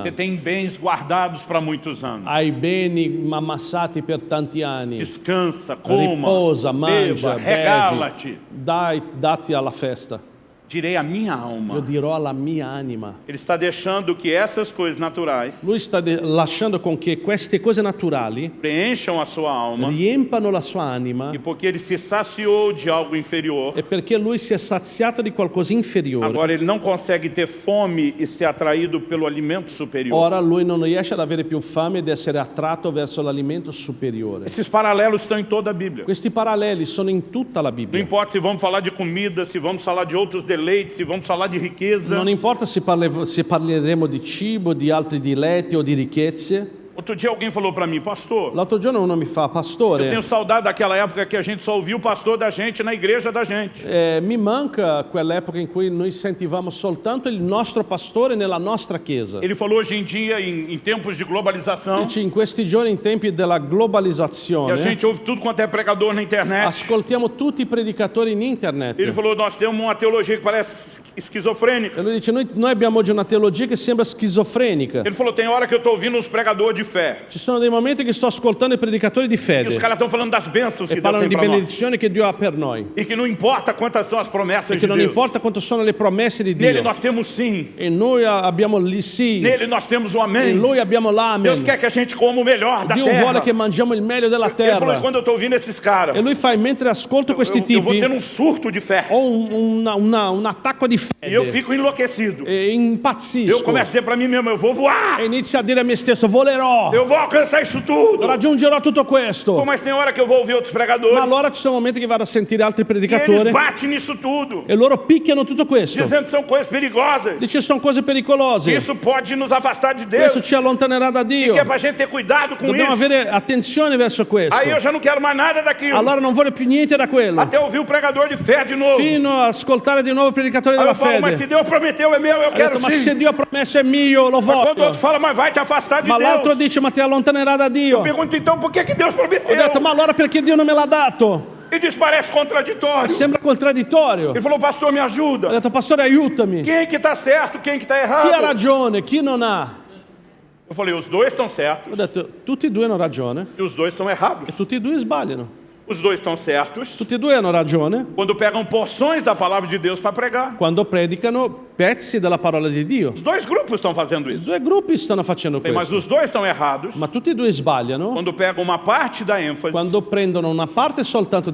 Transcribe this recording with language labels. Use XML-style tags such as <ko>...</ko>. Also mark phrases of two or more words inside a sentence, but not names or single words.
<pt>Você tem bens guardados para muitos anos.</pt> <it>hai beni ammassati per tanti anni,</it> <pt>Descansa, coma,</pt> <it>riposa, mangia,</it> <pt>beba, regala-te.</pt> <it>dati alla festa.</it> <pt>Direi a minha</pt> <it>Io</it> <pt>alma.</pt> <it>dirò alla mia anima.</it> <pt>Ele está deixando que essas coisas naturais</pt> <it>Lui sta lasciando con che queste cose naturali</it> <pt>preencham a sua alma.</pt> <it>riempano la sua anima,</it> <pt>E porque ele se saciou de algo inferior,</pt> <it>e perché lui si è saziato di qualcosa inferiore,</it> <pt>agora ele não consegue ter fome e ser atraído pelo alimento superior.</pt> <it>ora lui non riesce ad avere più fame ed essere attratto verso l'alimento superiore.</it> <pt>Esses paralelos estão em toda a Bíblia.</pt> <it>Questi paralleli sono in tutta la</it> <pt>Não</pt> <it>Bibbia.</it> <pt>importa se vamos falar de comida, se vamos falar de outros deleites, se vamos falar de riqueza.</pt> <it>Non importa se parleremo di cibo, di altri diletti o di ricchezze.</it> <pt>Outro dia alguém falou para mim: pastor,</pt> <it>L'altro giorno uno mi fa,</it> <pt>eu</pt> <it>pastore,</it> <pt>tenho saudade daquela época que a gente só ouvia o pastor da gente na igreja da gente.</pt> <it>mi manca quell'epoca in cui noi sentivamo soltanto il nostro pastore nella nostra chiesa.</it> <pt>Ele falou hoje em dia, em tempos de globalização,</pt> <it>Dice, in questi giorni, in tempi della</it> <pt>que a</pt> <it>globalizzazione,</it> <pt>gente ouve tudo quanto é pregador na internet.</pt> <it>ascoltiamo tutti i predicatori in</it> <pt>Ele</pt> <it>internet.</it> <pt>falou: nós temos uma teologia que parece esquizofrênica.</pt> <it>E lui dice, noi abbiamo oggi una teologia che sembra schizofrenica.</it> <pt>Ele falou: tem hora que eu estou ouvindo uns pregadores de fé fé.</pt> <it>Ci sono dei momenti che sto ascoltando i predicatori di</it> <pt>E</pt> <it>fede</it> <pt>os caras estão falando das bênçãos</pt> <it>e</it> <pt>que Deus</pt> <it>parlano</it> <pt>tem</pt> <it>di</it> <pt>para nós.</pt> <it>benedizioni che Dio ha per noi.</it> <pt>E que não importa quantas são as promessas</pt> <it>Perché</it> <pt>de</pt> <it>non</it> <pt>Deus.</pt> <it>importa quanto sono le promesse di</it> <pt>Nele</pt> <it>Dio.</it> <pt>nós temos sim.</pt> <it>E noi abbiamo lì sì.</it> <pt>Nele nós temos o amém.</pt> <it>In Lui abbiamo l'amen.</it> <pt>Deus quer que a gente coma o melhor da</pt> <it>Dio</it> <pt>terra.</pt> <it>vuole che mangiamo il meglio della</it> <pt>Ele falou,</pt> <it>terra.</it> <pt>e quando eu estou ouvindo esses caras,</pt> <it>E lui fa, mentre ascolto questi</it> <pt>eu vou</pt> <it>tipi,</it> <pt>tendo um surto de fé.</pt> <it>ho un attacco di</it> <pt>E eu</pt> <it>fede</it> <pt>fico enlouquecido.</pt> <it>e</it> <pt>Eu</pt> <it>impazzisco</it> <pt>começo a dizer para mim mesmo, eu vou voar.</pt> <it>e inizio a dire a me stesso, volerò,</it> <pt>Eu vou alcançar isso tudo.</pt> <it>raggiungerò tutto</it> <pt>Pô,</pt> <it>questo.</it> <pt>mas tem hora que eu vou ouvir outros</pt> <it>Ma</it> <pt>pregadores.</pt> <it>allora ci sono momenti che vado a sentire altri</it> <pt>E</pt> <it>predicatori</it> <pt>eles batem nisso tudo.</pt> <it>e loro picchiano tutto questo.</it> <pt>Dizendo que são coisas perigosas.</pt> <it>Dice sono cose pericolose,</it> <pt>Isso pode nos afastar de Deus.</pt> <it>questo ci allontanerà da Dio.</it> <pt>Que é para a gente ter cuidado com</pt> <it>Dobbiamo</it> <pt>isso.</pt> <it>avere attenzione verso questo.</it> <pt>Aí eu já não quero mais nada daquilo.</pt> <it>Allora non voglio più niente da quello,</it> <pt>Até ouvir o pregador de fé de novo.</pt> <it>fino a ascoltare di nuovo i predicatori</it> <pt>Aí</pt> <it>della</it> <pt>eu falo, mas se</pt> <it>fede.</it> <pt>Deus prometeu é meu, eu</pt> <it>Ho</it> <pt>quero</pt> <it>detto, ma se</it> <pt>sim.</pt> <it>Dio ha promesso è mio, lo</it> <pt>Mas quando o</pt> <it>voglio.</it> <pt>outro fala, mas vai te afastar de</pt> <it>Ma l'altro</it> <pt>Deus.</pt> <it>dice, ma ti allontanerà da Dio.</it> <pt>Pergunto então, por que Deus</pt> <it>Ho</it> <pt>prometeu?</pt> <it>detto, ma allora perché Dio non me l'ha dato?</it> <pt>E diz, parece contraditório.</pt> <it>Sembra contraddittorio.</it> <pt>Ele falou, pastor, me</pt> <it>Ho</it> <pt>ajuda.</pt> <it>detto, pastore, aiutami. Chi</it> <pt>Quem que está certo, quem que está</pt> <it>ha</it> <pt>errado?</pt> <it>ragione, chi non ha?</it> <pt>Eu falei, os dois estão certos</pt> <it>Ho detto, tutti e due hanno ragione</it> <pt>e os dois estão errados.</pt> <it>e tutti e due sbagliano.</it> <pt>Os dois estão certos</pt> <it>Tutti e due hanno ragione</it> <pt>quando pegam porções da palavra de Deus para pregar.</pt> <it>quando predicano pezzi della parola di Dio.</it> <pt>Os dois grupos estão fazendo</pt> <it>I</it> <pt>isso.</pt> <it>due gruppi stanno facendo</it> <pt>Mas</pt> <it>questo,</it> <pt>os dois estão errados</pt> <it>ma tutti e due sbagliano</it> <pt>quando pegam uma parte da ênfase</pt> <it>quando prendono una parte soltanto</it>